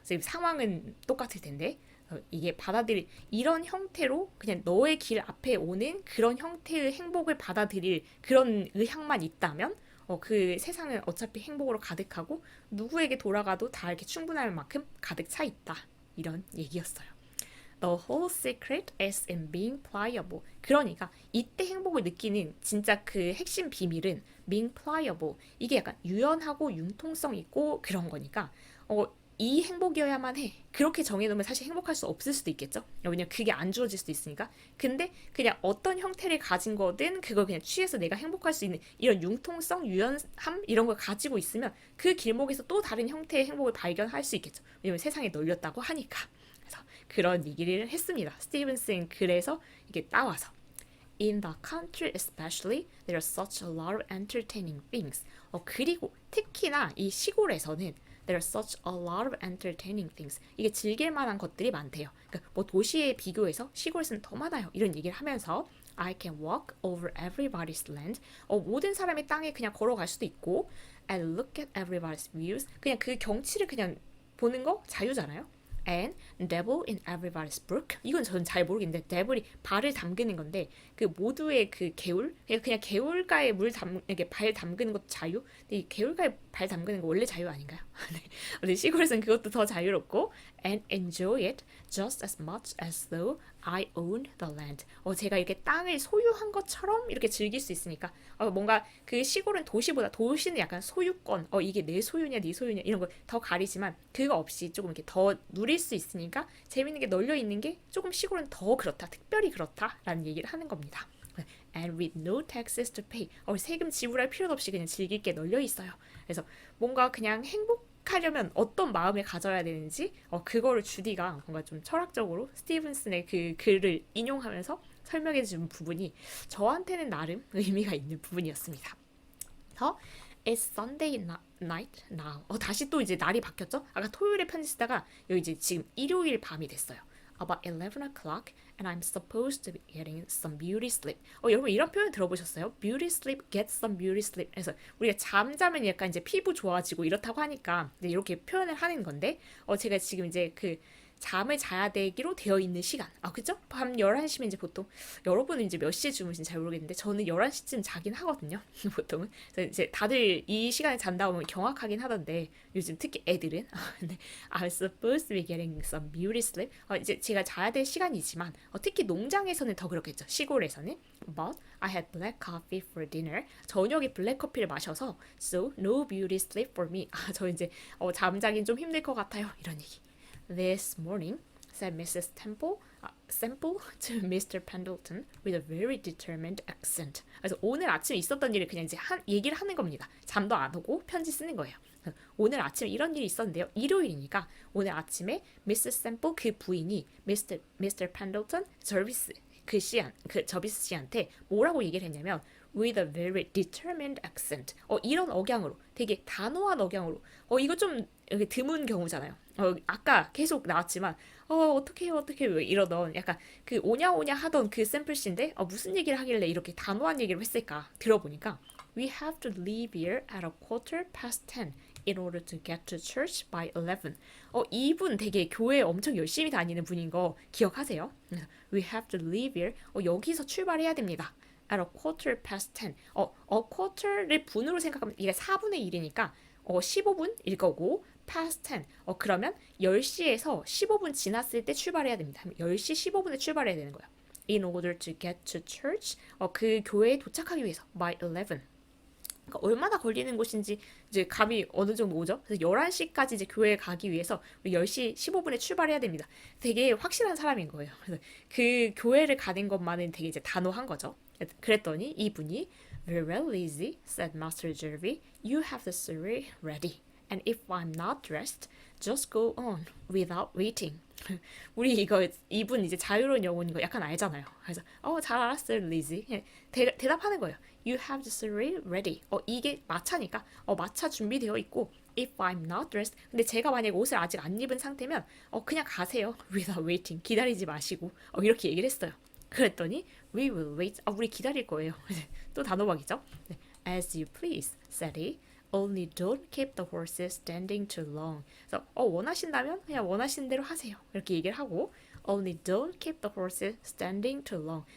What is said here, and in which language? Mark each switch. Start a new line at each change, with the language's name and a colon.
Korean: 지금 상황은 똑같을 텐데 이게 받아들일 이런 형태로 그냥 너의 길 앞에 오는 그런 형태의 행복을 받아들일 그런 의향만 있다면 그 세상은 어차피 행복으로 가득하고 누구에게 돌아가도 다 이렇게 충분할 만큼 가득 차 있다. 이런 얘기였어요.
English: The whole secret is in being pliable.
Korean: 그러니까 이때 행복을 느끼는 진짜 그 핵심 비밀은
English: being pliable.
Korean: 이게 약간 유연하고 융통성 있고 그런 거니까 이 행복이어야만 해. 그렇게 정해놓으면 사실 행복할 수 없을 수도 있겠죠. 왜냐면 그게 안 주어질 수도 있으니까. 근데 그냥 어떤 형태를 가진 거든 그걸 그냥 취해서 내가 행복할 수 있는 이런 융통성, 유연함 이런 걸 가지고 있으면 그 길목에서 또 다른 형태의 행복을 발견할 수 있겠죠. 왜냐면 세상에 널렸다고 하니까. 그래서 그런 얘기를 했습니다. 스티븐슨 그래서 이게 따와서
English: In the country especially, there are such a lot of entertaining things.
Korean: 그리고 특히나 이 시골에서는
English: there are such a lot of entertaining things.
Korean: 이게 즐길 만한 것들이 많대요. 그러니까 뭐 도시에 비교해서 시골에서는 더 많아요. 이런 얘기를 하면서
English: I can walk over everybody's land.
Korean: 모든 사람의 땅에 그냥 걸어갈 수도 있고
English: and look at everybody's views.
Korean: 그냥 그 경치를 그냥 보는 거 자유잖아요.
English: And dabble in everybody's brook.
Korean: 이건 저는 잘 모르겠는데 dabble이 발을 담그는 건데 그 모두의 그 개울 그냥 개울가에 이렇게 발 담그는 것도 자유. 근데 이 개울가에 발 담그는 거 원래 자유 아닌가요? 네. 근데 시골에서는 그것도 더 자유롭고
English: and enjoy it just as much as though I own the land.
Korean: 제가 이렇게 땅을 소유한 것처럼 이렇게 즐길 수 있으니까 뭔가 그 시골은 도시는 약간 소유권 이게 내 소유냐 네 소유냐 이런 걸 더 가리지만 그거 없이 조금 이렇게 더 누릴 수 있으니까 재밌는 게 널려 있는 게 조금 시골은 더 그렇다 특별히 그렇다라는 얘기를 하는 겁니다.
English: And with no taxes to pay.
Korean: 세금 지불할 필요도 없이 그냥 즐길 게 널려 있어요. 그래서 뭔가 그냥 행복하려면 어떤 마음을 가져야 되는지 그거를 주디가 뭔가 좀 철학적으로 스티븐슨의 그 글을 인용하면서 설명해 준 부분이 저한테는 나름 의미가 있는 부분이었습니다. 그래서
English: It's Sunday night now.
Korean: 다시 또 이제 날이 바뀌었죠? 아까 토요일에 편지 쓰다가 여기 이제 지금 일요일 밤이 됐어요.
English: About 11 o'clock and I'm supposed to be getting some beauty sleep.
Korean: 여러분 이런 표현 들어보셨어요?
English: Beauty sleep, get some beauty sleep.
Korean: 그래서 우리가 잠자면 약간 이제 피부 좋아지고 이렇다고 하니까 이제 이렇게 표현을 하는 건데 제가 지금 이제 그 잠을 자야 되기로 되어 있는 시간. 그죠? 밤 11시면 이제 보통 여러분은 이제 몇 시에 주무신지 잘 모르겠는데 저는 11시쯤 자긴 하거든요. 보통은. 그래서 이제 다들 이 시간에 잔다 보면 경악하긴 하던데 요즘 특히 애들은 근데
English: I'm supposed to be getting some beauty sleep.
Korean: 이제 제가 자야 될 시간이지만 특히 농장에서는 더 그렇겠죠. 시골에서는.
English: But I had black coffee for dinner.
Korean: 저녁에 블랙 커피를 마셔서
English: so no beauty sleep for me.
Korean: 저 이제 잠자긴 좀 힘들 것 같아요. 이런 얘기.
English: This morning, said Mrs. Semple to Mr. Pendleton with a very determined accent.
Korean: 그래서 오늘 아침에 있었던 일을 그냥 이제 얘기를 하는 겁니다. 잠도 안 오고 편지 쓰는 거예요. 오늘 아침에 이런 일이 있었는데요. 일요일이니까 오늘 아침에 Mrs. Semple 그 부인이 Mr. Pendleton 저비스 씨한테 뭐라고 얘기를 했냐면
English: with a very determined accent.
Korean: 이런 억양으로 되게 단호한 억양으로 이거 좀 드문 경우잖아요. 아까 계속 나왔지만 어떡해요 왜 이러던 약간 그 오냐오냐 하던 그 샘플씨인데 무슨 얘기를 하길래 이렇게 단호한 얘기를 했을까 들어보니까
English: We have to leave here at a 10:15 in order to get to church by 11.
Korean: 이분 되게 교회 엄청 열심히 다니는 분인 거 기억하세요?
English: We have to leave here.
Korean: 여기서 출발해야 됩니다.
English: at a 10:15.
Korean: quarter를 분으로 생각하면 이게 4분의 1이니까 15분일 거고
English: past 10.
Korean: 그러면 10시에서 15분 지났을 때 출발해야 됩니다. 10시 15분에 출발해야 되는 거예요.
English: In order to get to church.
Korean: 그 교회에 도착하기 위해서
English: by 11.
Korean: 그러니까 얼마나 걸리는 곳인지 이제 감이 어느 정도 오죠. 그래서 11시까지 이제 교회에 가기 위해서 10시 15분에 출발해야 됩니다. 되게 확실한 사람인 거예요. 그래서 그 교회를 가는 것만은 되게 이제 단호한 거죠. 그랬더니 이분이
English: Very well, Lizzie, said Master Jervie. You have the surrey ready. And if I'm not dressed, just go on without waiting.
Korean: 우리 이분 이제 자유로운 영혼인 거 약간 알잖아요. 그래서 잘 알았어요, 리지. 대답하는 거예요.
English: You have the surrey ready.
Korean: 이게 마차니까 마차 준비되어 있고
English: if I'm not dressed.
Korean: 근데 제가 만약에 옷을 아직 안 입은 상태면 그냥 가세요.
English: without waiting.
Korean: 기다리지 마시고 이렇게 얘기를 했어요. 그랬더니
English: we will wait.
Korean: 우리 기다릴 거예요. 또 단호박이죠.
English: As you please, said he. Only don't keep the horses standing too long.
Korean: 그래서 원하신다면 그냥 원하시는 대로 하세요. 이렇게 얘기를 하고
English: Only don't keep the horses standing too long.